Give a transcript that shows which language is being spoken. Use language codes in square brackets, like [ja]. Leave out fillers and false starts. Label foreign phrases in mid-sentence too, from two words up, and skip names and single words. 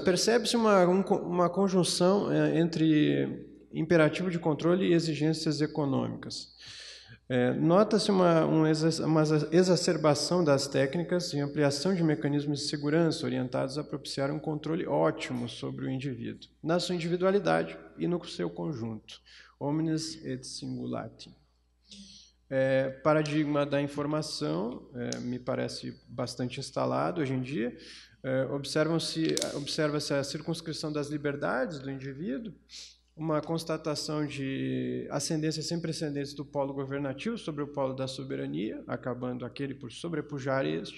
[pt] Percebe-se uma conjunção entre imperativo de controle e exigências econômicas. Nota-se uma exacerbação das técnicas e ampliação de mecanismos de segurança orientados a propiciar um controle ótimo sobre o indivíduo, na sua individualidade e no seu conjunto. [la] Omnes et singulati. [pt] Paradigma da informação me parece bastante instalado hoje em dia. Observa-se a circunscrição das liberdades do indivíduo, uma constatação de ascendência sem precedentes do polo governativo sobre o polo da soberania, acabando aquele por sobrepujar este.